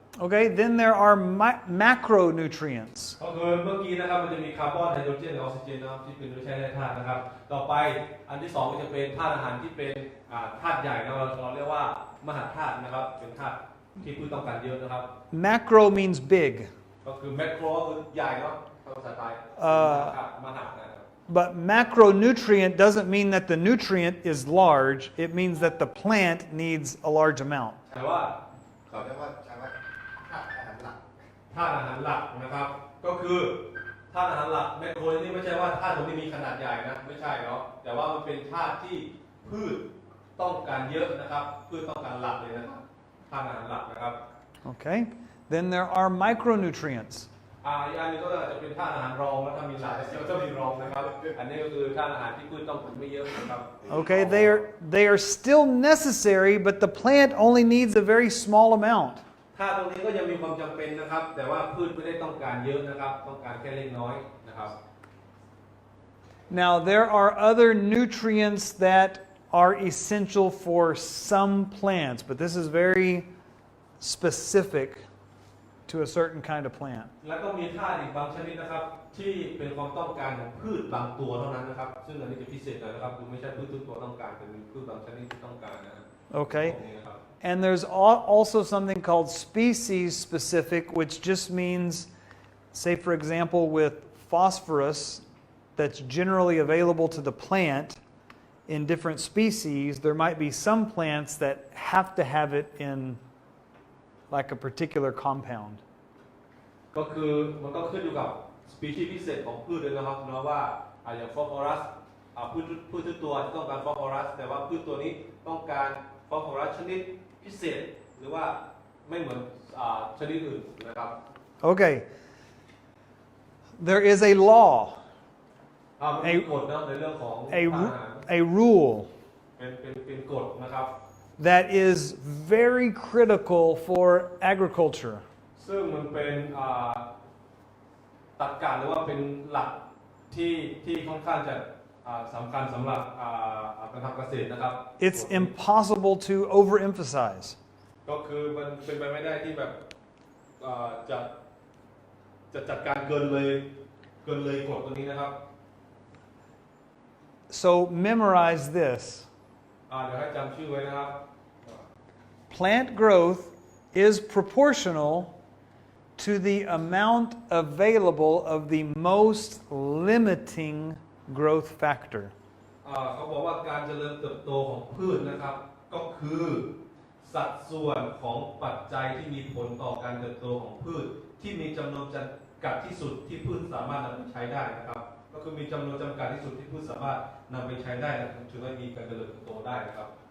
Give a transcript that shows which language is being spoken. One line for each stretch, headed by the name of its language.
English: Okay, then there are macronutrients.
Thai: ก็คือเมื่อกี้นะครับมันจะมีคาร์บอนไฮโดรเจนและออกซิเจนนะครับที่เป็นไม่ใช่แร่ธาตุนะครับต่อไปอันที่2ก็จะเป็นธาตุอาหารที่เป็นธาตุใหญ่นะเราเรียกว่ามหาธาตุนะครับเป็นธาตุที่พืชต้องการเยอะนะครับ
English: Macro means big.
Thai: ก็คือแมคโครก็คือใหญ่เนาะภาษาไทยมหานะครับ
English: But macronutrient doesn't mean that the nutrient is large. It means that the plant needs a large amount.
Thai: แต่ว่า เขาเรียกว่าใช้ว่าธาตุอาหารหลัก ธาตุอาหารหลักนะครับก็คือธาตุอาหารหลักแมคโครนี่ไม่ใช่ว่าธาตุตรงนี้มีขนาดใหญ่นะไม่ใช่เนาะแต่ว่ามันเป็นธาตุที่พืชต้องการเยอะนะครับพืชต้องการหลักเลยนะครับธาตุอาหารหลักนะครับ
English: Okay? Then there are micronutrients.
Thai: อีกอันนึงก็จะเป็นธาตุอาหารรองแล้วถ้ามีหลักก็มีรองนะครับอันนี้ก็คือธาตุอาหารที่พืชต้องการไม่เยอะนะครับ
English: Okay, they are still necessary, but the plant only needs a very small amount.
Thai: ธาตุตรงนี้ก็ยังมีความจำเป็นนะครับแต่ว่าพืชไม่ได้ต้องการเยอะนะครับต้องการแค่เล็กน้อยนะครับ
English: Now, there are other nutrients that are essential for some plants, but this is very specific to a certain kind of plant.
Thai: แล้วก็มีธาตุอีกบางชนิดนะครับที่เป็นความต้องการของพืชบางตัวเท่านั้นนะครับซึ่งอันนี้จะพิเศษหน่อยนะครับคือไม่ใช่พืชทุกตัวต้องการแต่มีพืชบางชนิดที่ต้องการนะครับ
English: Okay?
Thai: พวกนี้นะครับ
English: And there's also something called species specific, which just means, say for example, with phosphorus that's generally available to the plant in different species, there might be some plants that have to have it in like a particular compound.
Thai: ก็คือมันก็ขึ้นอยู่กับสปีชีส์พิเศษของพืชด้วยนะครับเนาะว่าอย่างฟอสฟอรัสพืชทุกตัวจะต้องการฟอสฟอรัสแต่ว่าพืชตัวนี้ต้องการฟอสฟอรัสชนิดพิเศษหรือว่าไม่เหมือนชนิดอื่นนะครับ
English: Okay. There is a law,
Thai: มีกฎนะในเรื่องของ
English: a rule
Thai: เป็นกฎนะครับ
English: that is very critical for agriculture.
Thai: ซึ่งมันเป็นตรรกะหรือว่าเป็นหลักที่ค่อนข้างจะสำคัญสำหรับการทำเกษตรนะครับ
English: It's impossible to overemphasize.
Thai: ก็คือมันเป็นไปไม่ได้ที่แบบจะจัดการเกินเลยกฎตัวนี้นะครับ
English: So memorize this.
Thai: เดี๋ยวให้จำชื่อไว้นะครับ
English: Plant growth is proportional to the amount available of the most limiting growth factor.
Thai: เขาบอกว่าการเจริญเติบโตของพืชนะครับก็คือสัดส่วนของปัจจัยที่มีผลต่อการเติบโตของพืชที่มีจำนวนจำกัดที่สุดที่พืชสามารถนำไปใช้ได้นะครับก็คือมีจำนวนจำกัดที่สุดที่พืชสามารถนำไปใช้ได้ถึงจะมีการเจริญเติบโตได้นะครับ